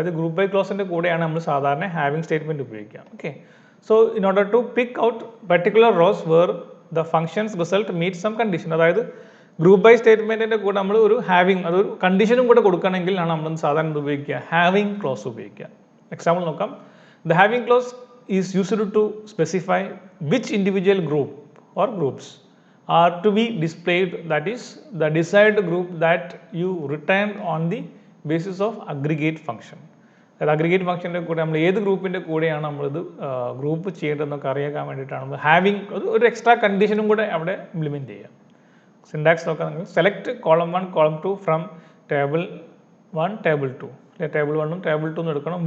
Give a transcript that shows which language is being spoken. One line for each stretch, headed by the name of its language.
Malayalam: അതായത് group by ക്ലോസിൻ്റെ കൂടെയാണ് നമ്മൾ സാധാരണ ഹാവിങ് സ്റ്റേറ്റ്മെൻറ്റ് ഉപയോഗിക്കുക.
English: Okay, so in order to pick out particular rows where the functions result meet some condition.
Malayalam: അതായത് group by സ്റ്റേറ്റ്മെൻറ്റിൻ്റെ കൂടെ നമ്മൾ ഒരു ഹാവിങ്, അതൊരു കണ്ടീഷനും കൂടെ കൊടുക്കണമെങ്കിൽ ആണ് നമ്മൾ സാധാരണ ഉപയോഗിക്കുക, ഹാവിങ് ക്ലോസ് ഉപയോഗിക്കുക. എക്സാമ്പിൾ നോക്കാം.
English: The having clause is used to specify which individual group or groups are to be displayed, that is the desired group that you return on the basis of aggregate function.
Malayalam: അതായത് aggregate ഫംഗ്ഷൻ്റെ കൂടെ നമ്മൾ ഏത് ഗ്രൂപ്പിൻ്റെ കൂടെയാണ് നമ്മളിത് group ചെയ്യേണ്ടതെന്നൊക്കെ അറിയാൻ വേണ്ടിയിട്ടാണ് നമ്മൾ ഹാവിങ് ഒരു എക്സ്ട്രാ കണ്ടീഷനും കൂടെ അവിടെ ഇംപ്ലിമെൻറ്റ് ചെയ്യുക. സിൻടാക്സ് നോക്കാം നിങ്ങൾ, select column 1 column 2 from table 1 table 2 അല്ലെ, ടേബിൾ 1ഉം ടേബിൾ 2 എടുക്കണം.